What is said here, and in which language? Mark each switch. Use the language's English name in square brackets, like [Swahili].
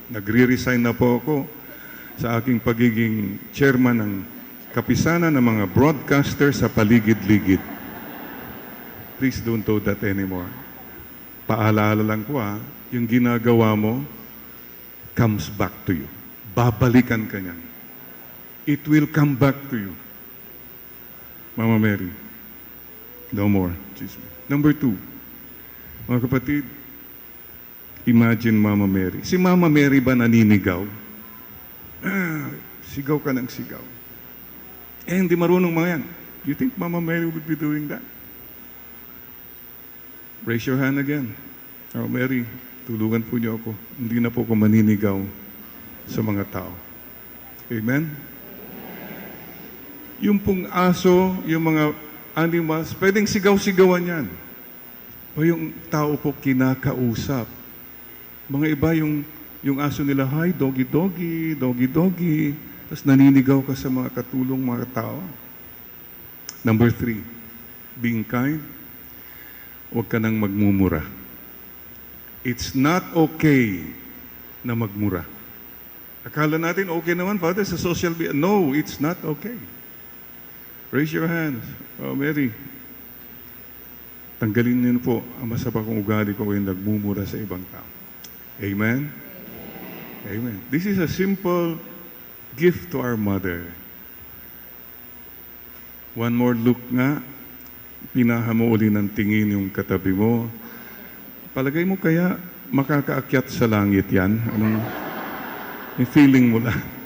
[Filipino] Nagre-resign na po ako sa aking pagiging chairman ng kapisanan ng mga broadcaster sa paligid-ligid. [English] Please don't do that anymore. [Filipino] Paalala lang ko yung ginagawa mo [English] comes back to you. [Filipino] Babalikan ka niyan. [English] It will come back to you. Mama Mary, no more. Number two, [Filipino] mga kapatid, [English] imagine Mama Mary. [Filipino] Si Mama Mary ba naninigaw? Sigaw ka ng sigaw. Hindi marunong mga yan. [English] You think Mama Mary would be doing that? Raise your hand again. Oh, Mary, [Filipino] tulungan po niyo ako. Hindi na po ako maninigaw sa mga tao. Amen? Yung pong aso, yung mga animals, pwedeng sigaw-sigawan yan. O yung tao po kinakausap. Mga iba yung aso nila, hi, doggy-doggy, doggy-doggy. Tapos naninigaw ka sa mga katulong mga tao. [English] Number three, being kind. [Filipino] Huwag ka nang magmumura. [English] It's not okay [Filipino] na magmura. Akala natin okay naman, Father, sa social media. [English] No, it's not okay. Raise your hands. Oh, Mary. [Filipino] Tanggalin niyo po ang masama kong ugali ko yung nagmumura sa ibang tao. Amen? Amen. [English] This is a simple gift to our mother. One more look [Filipino] nga, pinaha mo uli ng tingin yung katabi mo. Palagay mo kaya makakaakyat sa langit yan? Anong yung feeling mo lang?